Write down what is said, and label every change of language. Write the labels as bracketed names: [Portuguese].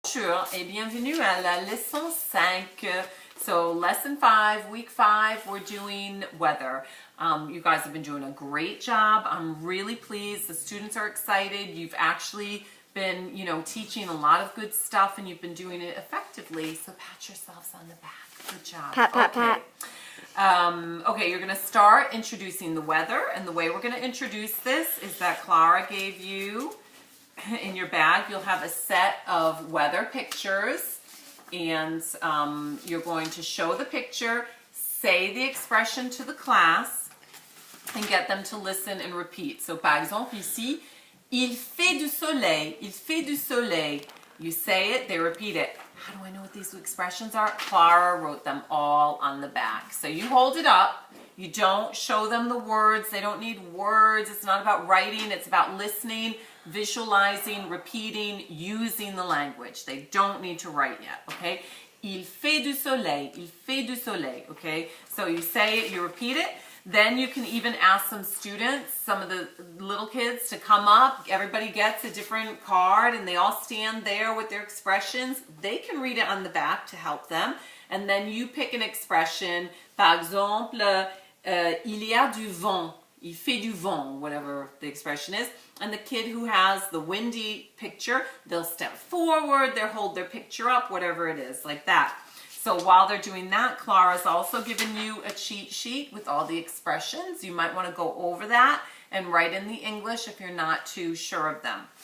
[French] Bonjour et bienvenue à la leçon 5. [English] So lesson 5, week 5, we're doing weather. You guys have been doing a great job. I'm really pleased. The students are excited. You've actually been, teaching a lot of good stuff and you've been doing it effectively. So pat yourselves on the back. Good job. Pat. Okay, you're going to start introducing the weather, and the way we're going to introduce this is that Clara gave you, in your bag, you'll have a set of weather pictures, and you're going to show the picture, say the expression to the class, and get them to listen and repeat. [French] So, par exemple, ici, il fait du soleil, il fait du soleil. [English] You say it, they repeat it. How do I know what these expressions are? Clara wrote them all on the back. So you hold it up. You don't show them the words. They don't need words. It's not about writing. It's about listening, visualizing, repeating, using the language. They don't need to write yet, okay? [French] Il fait du soleil. Il fait du soleil, [English] okay? So you say it, you repeat it. Then you can even ask some students, some of the little kids, to come up. Everybody gets a different card and they all stand there with their expressions. They can read it on the back to help them. And then you pick an expression. [French] Par exemple, il y a du vent. Il fait du vent, [English] whatever the expression is. And the kid who has the windy picture, they'll step forward, they'll hold their picture up, whatever it is, like that. So while they're doing that, Clara's also given you a cheat sheet with all the expressions. You might want to go over that and write in the English if you're not too sure of them.